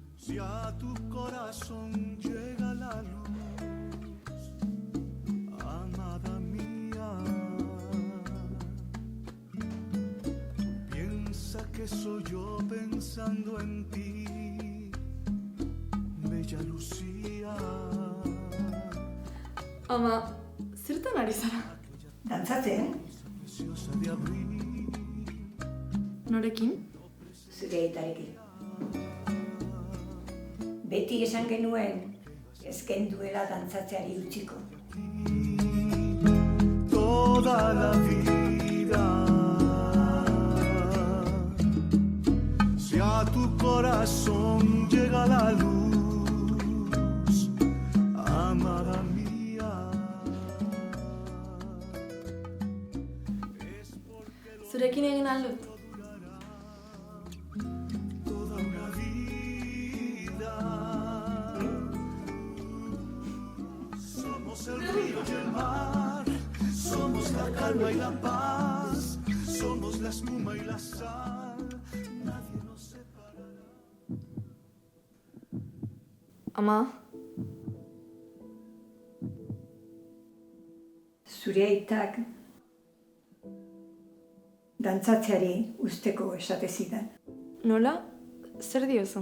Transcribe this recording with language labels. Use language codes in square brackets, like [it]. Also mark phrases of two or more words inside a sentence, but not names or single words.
[es] a tu corazón llega la luz, amada mía, piensa que soy yo pensando en ti, bella Lucía. [eu] Ama, zertan ari zara? Dantzatzen, [es] Preciosa de abril, [eu] Norekin? zure aitarekin. Beti esan genuen, ez genduela dantzatzeari utziko. [es] toda la vida. Si a tu corazón llega la luz, amada mía. [eu] Zurekin egin aldut? [es] Toda una vida. Somos el río y el mar, somos la calma y la paz, somos la espuma y la sal, nadie nos separará. [eu] Ama, Zure aitak dantzatzeari usteko esate zidan. nola? Zer diozu?